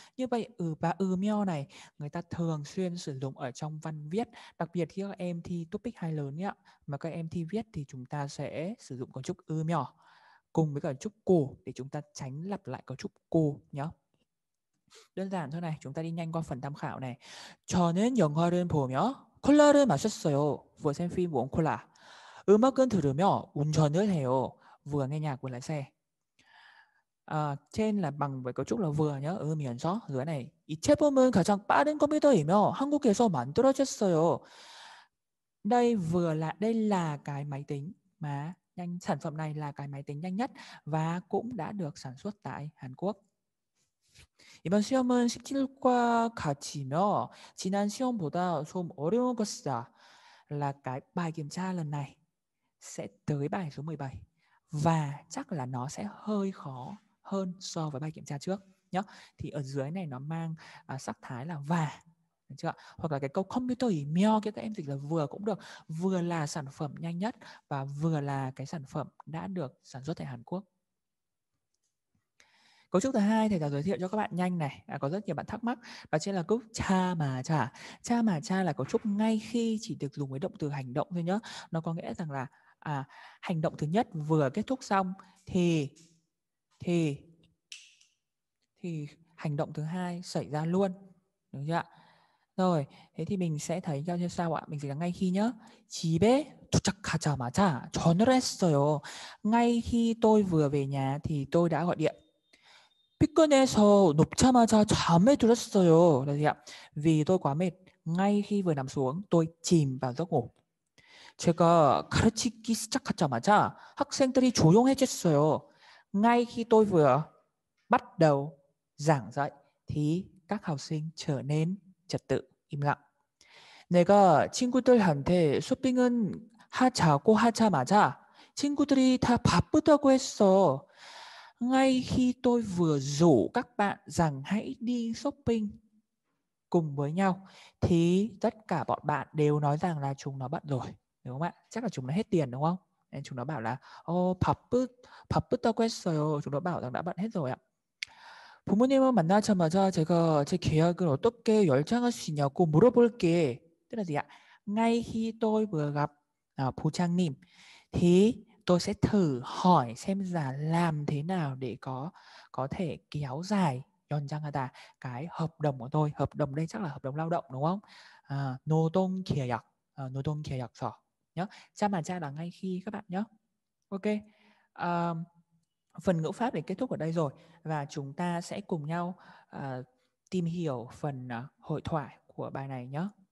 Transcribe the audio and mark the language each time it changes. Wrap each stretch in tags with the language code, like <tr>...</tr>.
<vi>Như vậy và ư này người ta thường xuyên sử dụng ở trong văn viết, đặc biệt khi các em thi topic 2 lớn nhé. Mà các em thi viết thì chúng ta sẽ sử dụng cấu trúc ư cùng với cả cấu trúc cổ để chúng ta tránh lặp lại cấu trúc cổ nhé. Đơn giản thôi này, chúng ta đi nhanh qua phần tham khảo này.</vi> <ko>저는 영화를 보며 콜라를 마셨어요.</ko> <vi>Vừa xem phim vừa uống cola.</vi> <ko>음악은 들으며 운전을 해요.</ko> <vi>Vừa nghe nhạc vừa lái xe. Trên là bằng với cấu trúc là vừa nhớ. 으면서. Dưới này.</vi> <ko>이 제품은 가장 빠른 컴퓨터이며 한국에서 만들어졌어요.</ko> <vi>Đây là cái máy tính mà Sản phẩm này là cái máy tính nhanh nhất và cũng đã được sản xuất tại Hàn Quốc.</vi> <ko>이번 시험은 17과 같이며 지난 시험보다 좀 어려운 것이다.</ko> <vi>Là cái bài kiểm tra lần này sẽ tới bài số 17 và chắc là nó sẽ hơi khó hơn so với bài kiểm tra trước nhé. Thì ở dưới này nó mang sắc thái là và, được chưa? Hoặc là cái câu computer이며 các em dịch là vừa cũng được, vừa là sản phẩm nhanh nhất và vừa là cái sản phẩm đã được sản xuất tại Hàn Quốc. Cấu trúc thứ hai thầy giáo giới thiệu cho các bạn nhanh này, có rất nhiều bạn thắc mắc, đó chính là cấu trúc cha mà cha. Cha mà cha là cấu trúc ngay khi chỉ được dùng với động từ hành động thôi nhá. Nó có nghĩa rằng là hành động thứ nhất vừa kết thúc xong thì hành động thứ hai xảy ra luôn, đúng chưa ạ? Rồi, thế thì mình sẽ thấy theo như sau ạ? Mình dịch là ngay khi nhá.</vi> <ko>집에 도착하자마자 전화를 했어요.</ko> <vi>Ngay khi tôi vừa về nhà thì tôi đã gọi điện.</vi> <ko>피곤해서 눕자마자 잠에 들었어요.</ko> <vi>Là gì ạ? Vì tôi quá mệt, ngay khi vừa nằm xuống, tôi chìm vào giấc ngủ.</vi> <ko>제가 가르치기 시작하자마자 학생들이 조용해졌어요.</ko> <vi>Ngay khi tôi vừa bắt đầu giảng dạy thì các học sinh trở nên trật tự, im lặng.</vi> <ko>내가 친구들한테 쇼핑은 하자고 하자마자 친구들이 다 바쁘다고 했어.</ko> <vi>Ngay khi tôi vừa rủ các bạn rằng hãy đi shopping cùng với nhau thì tất cả bọn bạn đều nói rằng là chúng nó bận rồi, đúng không ạ? Chắc là chúng nó hết tiền đúng không? Nên chúng nó bảo là</vi> <ko>바쁘다고 했어요.</ko> <vi>Chúng nó bảo rằng đã bận hết rồi ạ.</vi> <ko>부모님을 만나자마자 제가 제 계약을 어떻게 연장할 수 있냐고 물어볼게.</ko> <vi>Tức là gì ạ? Ngay khi tôi vừa gặp bố Trang thì tôi sẽ thử hỏi xem là làm thế nào để có thể kéo dài 연장하다 cái hợp đồng của tôi. Hợp đồng đây chắc là hợp đồng lao động đúng không?</vi> <ko>노동계약, 노동계약서 nhé.</ko> <vi>Cha mà cha là ngay khi các bạn nhé. Ok. Phần ngữ pháp để kết thúc ở đây rồi và chúng ta sẽ cùng nhau tìm hiểu phần hội thoại của bài này nhé.</vi>